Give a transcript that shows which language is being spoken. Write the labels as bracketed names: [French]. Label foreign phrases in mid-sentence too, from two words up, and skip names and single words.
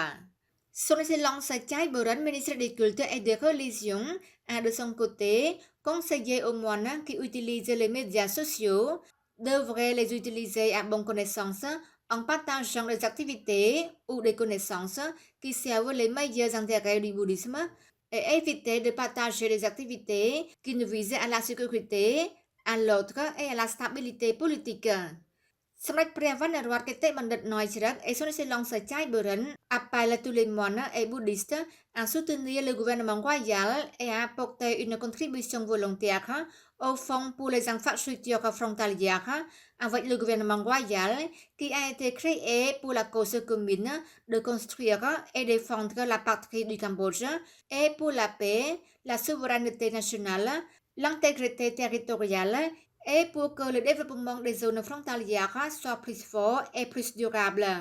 [French] Son excellence Chai Boren, ministre des cultes et des religions, a de son côté conseillé aux moines qui utilisent les médias sociaux devraient les utiliser à bonne connaissance en partageant des activités ou des connaissances qui servent les meilleurs intérêts du bouddhisme et éviter de partager des activités qui ne visent à la sécurité, à l'autre et à la stabilité politique. [Khmer] សម្ដេចព្រះវណ្ណរតគតិបណ្ឌិត [French] Noi Chirek et son excellence Chai Boren appellent à tous les moines et bouddhistes à soutenir le gouvernement royal et à apporter une contribution volontaire au fonds pour les infrastructures frontalières avec le gouvernement royal qui a été créé pour la cause commune de construire et défendre la patrie du Cambodge et pour la paix, la souveraineté nationale, l'intégrité territoriale et pour que le développement des zones frontalières soit plus fort et plus durable.